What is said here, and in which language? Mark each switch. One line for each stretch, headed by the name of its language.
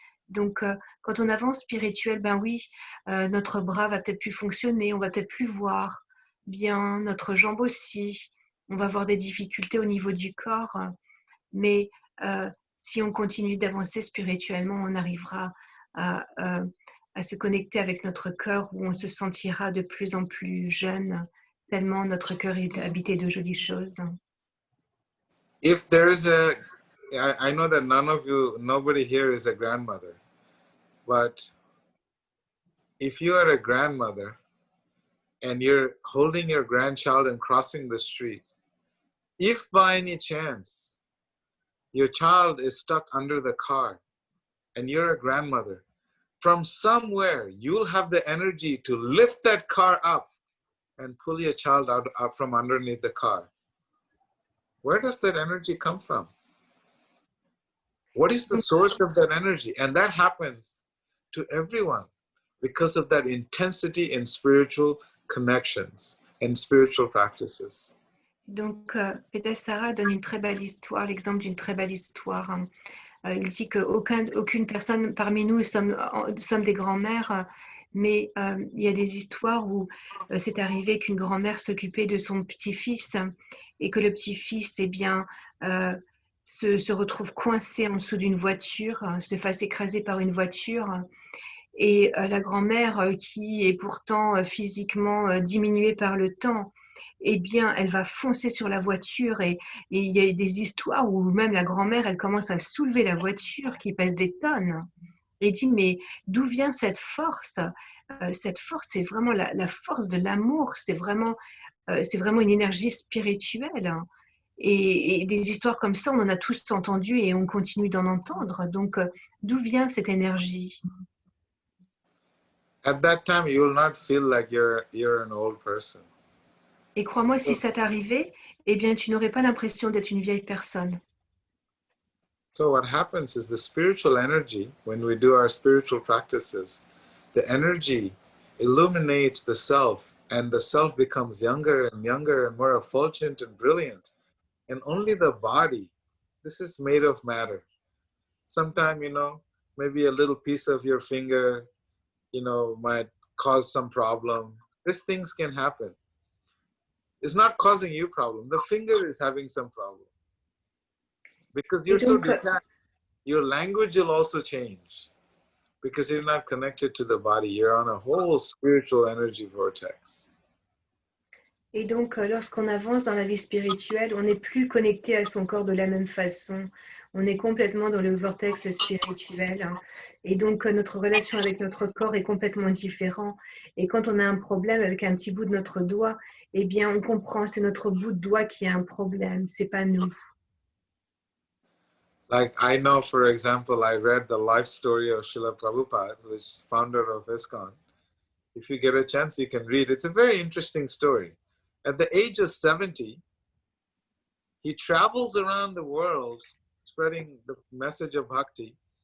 French: Donc, quand on avance spirituel, ben oui, notre bras va peut-être plus fonctionner, on va peut-être plus voir bien, notre jambe aussi, on va avoir des difficultés au niveau du corps, mais si on continue d'avancer spirituellement, on arrivera à se connecter avec notre cœur où on se sentira de plus en plus jeune, tellement notre cœur est habité de jolies choses.
English: If there is I know that nobody here is a grandmother, but if you are a grandmother and you're holding your grandchild and crossing the street, if by any chance your child is stuck under the car and you're a grandmother, from somewhere you'll have the energy to lift that car up and pull your child out from underneath the car. Where does that energy come from? What is the source of that energy? And that happens to everyone because of that intensity in spiritual connections and spiritual practices.
French: Donc, Vedasara donne une très belle histoire, l'exemple d'une très belle histoire. Il dit qu'aucune personne parmi nous sommes des grands-mères, mais il y a des histoires où c'est arrivé qu'une grand-mère s'occupait de son petit-fils et que le petit-fils, eh bien, se retrouve coincé en dessous d'une voiture, se fasse écraser par une voiture. Et la grand-mère, qui est pourtant physiquement diminuée par le temps, eh bien, elle va foncer sur la voiture et il y a des histoires où même la grand-mère, elle commence à soulever la voiture qui pèse des tonnes. Et dit, mais d'où vient cette force? Cette force, c'est vraiment la force de l'amour, c'est vraiment une énergie spirituelle. Et des histoires comme ça, on en a tous entendu et on continue d'en entendre. Donc, d'où vient cette énergie?
English: At that time, you will not feel like you're an old person.
French: Et crois-moi, si ça t'arrivait, eh bien, tu n'aurais pas l'impression d'être une vieille personne.
English: So what happens is the spiritual energy, when we do our spiritual practices, the energy illuminates the self, and the self becomes younger and younger and more effulgent and brilliant. And only the body, this is made of matter. Sometime, maybe a little piece of your finger, might cause some problem. These things can happen. It's not causing you problem. The finger is having some problem. Because you're so detached. Your language will also change. Because you're not connected to the body. You're on a whole spiritual energy vortex.
French: Et donc, lorsqu'on avance dans la vie spirituelle, on n'est plus connecté à son corps de la même façon. On est complètement dans le vortex spirituel. Et donc, notre relation avec notre corps est complètement différente. Et quand on a un problème avec un petit bout de notre doigt, eh bien, on comprend, c'est notre bout de doigt qui a un problème, c'est pas nous.
English: Like I know, for example, I read the life story of Srila Prabhupada, who is founder of ISKCON. If you get a chance, you can read. It's a very interesting story. At the age of 70, he travels around the world spreading the message of bhakti.